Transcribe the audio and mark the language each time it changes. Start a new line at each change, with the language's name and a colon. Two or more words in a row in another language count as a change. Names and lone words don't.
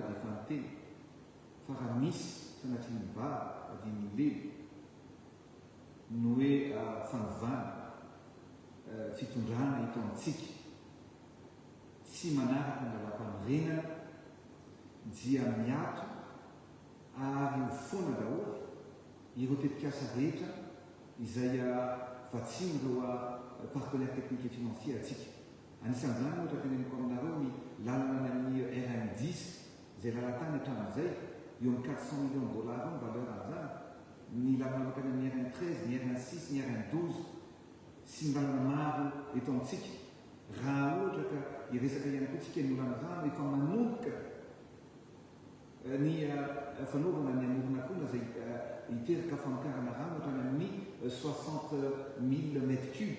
Malagasy: dia efa niteny fa raha misy sanatria ny vava adiny lelo no hoe fanovana fitondrana eto amintsika tsy manaraka ny lalam-panorenana dia miato ary mifoana daholo ireo tetikasa rehetra izay vatsiny ireo
French: partenaire technique et financier
Malagasy: atsika. Anisan'izany ohatra teneniko aminareo ny lalana amin'ny RN10 izay lalatany hatramin'izay eo amin'ny 400
French: millions de dollars
Malagasy: ny valeur an'izany, ny lalana makany amin'ny RN13, ny RN6, ny RN12 sy ny lalana maro eto amintsika. Raha ohatra ka iresaka ihany koa tsika ny olana rano efa manomboka ny fanaovana ny amorona akona izay hiteraka famokarana rano hatrany amin'ny 60 000
French: mètres cubes.